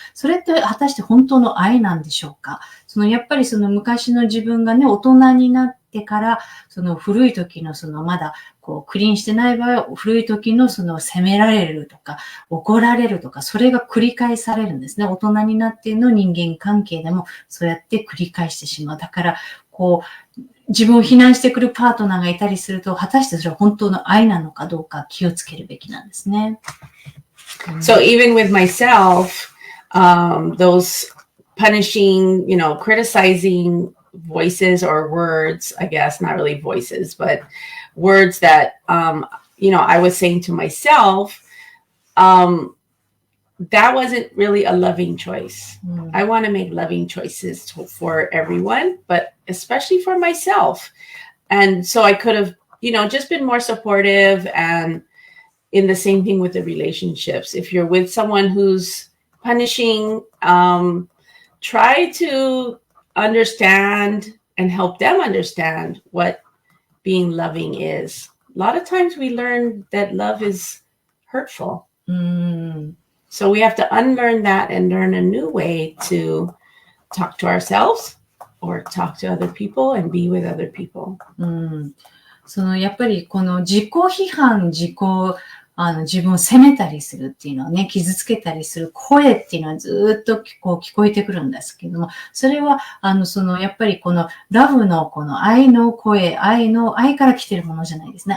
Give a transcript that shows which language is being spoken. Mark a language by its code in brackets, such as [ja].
[ja] それって果たして本当の愛なんでしょうか？やっぱり昔の自分がね、大人になってから、古い時のまだクリーンしてない場合は、古い時の責められるとか、怒られるとか、それが繰り返されるんですね。大人になっての人間関係でもそうやって繰り返してしまう。だから、自分を非難してくるパートナーがいたりすると、果たしてそれは本当の愛なのかどうか気をつけるべきなんですね。 [en] So even with myself, those punishing, criticizing voices or words, I guess, not really voices, but words that, I was saying to myself, that wasn't really a loving choice. I want to make loving choices for everyone, but especially for myself. And so I could have, just been more supportive. And in the same thing with the relationships, if you're with someone who's punishing, try to understand and help them understand what being loving is. A lot of times we learn that love is hurtful. So we have to unlearn that and learn a new way to talk to ourselves or talk to other people and be with other people. [ja] やっぱり自己批判、自分を責めたりするっていうのはね、傷つけたりする声っていうのはずっと聞こえてくるんですけども、それは、やっぱりラブの愛の声、愛から来てるものじゃないですね。